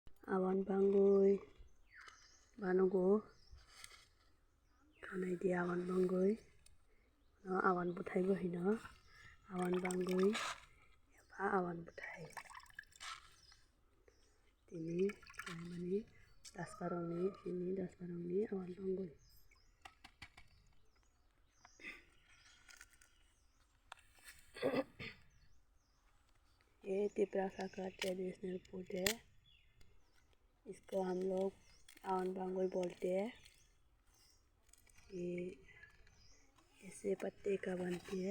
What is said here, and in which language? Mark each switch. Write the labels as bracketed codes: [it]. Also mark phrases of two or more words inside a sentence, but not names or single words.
[trp] awan bangui banugo kanai di awan bangui no awan buthai bo hino awan bangui eba awan buthai tini kaimani 10 sini 10 awan bangui [hi] ये तिपरासा का ट्रेडिशनल फूड है। इसको हम लोग आवन बांगुई बोलते हैं। ये ऐसे पत्ते का बनती है।